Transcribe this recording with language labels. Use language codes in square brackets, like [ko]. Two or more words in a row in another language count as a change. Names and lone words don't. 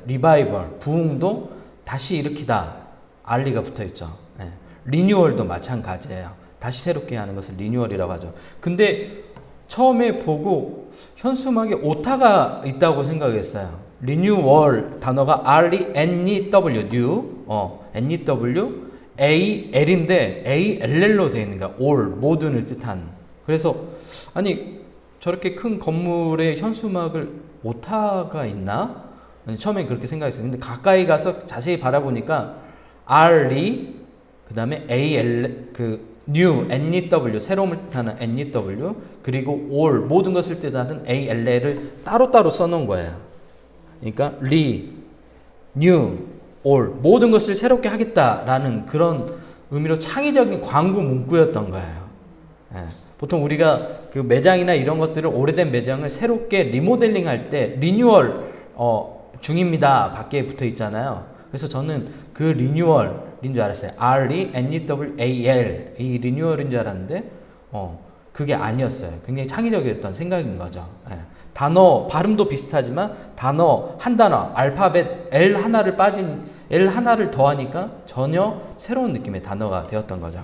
[ko] 리바이벌 부흥도 다시 일으키다 RE가 붙어 있죠. 네. 리뉴얼도 마찬가지예요. 다시 새롭게 하는 것을 리뉴얼이라고 하죠. 근데 처음에 보고 현수막에 오타가 있다고 생각했어요. 리뉴얼 단어가 [en] R-E-N-E-W, new, N-E-W, [ko] A-L인데 A-L-L로 되어 있는 거야. all, 모든을 뜻한. 그래서 아니 저렇게 큰 건물에 현수막을 오타가 있나? 아니, 처음에 그렇게 생각했어요. 근데 가까이 가서 자세히 바라보니까 R-E, 그 다음에 A-L, [en] new, N-E-W, [ko] 새로움을 뜻하는 N-E-W, 그리고 all, 모든 것을 뜻하는 A-L-L을 따로따로 써놓은 거예요. 그러니까 [en] new, all, [ko] 모든 것을 새롭게 하겠다라는 그런 의미로 창의적인 광고 문구였던 거예요. 예. 보통 우리가 그 매장이나 이런 것들을 오래된 매장을 새롭게 리모델링 할 때 리뉴얼 중입니다 밖에 붙어 있잖아요. 그래서 저는 그 리뉴얼인 줄 알았어요. R-E-N-E-W-A-L, 이 리뉴얼인 줄 알았는데 그게 아니었어요. 굉장히 창의적이었던 생각인 거죠. 예. 단어 발음도 비슷하지만 단어 한 단어 알파벳 L 하나를 더하니까 전혀 새로운 느낌의 단어가 되었던 거죠.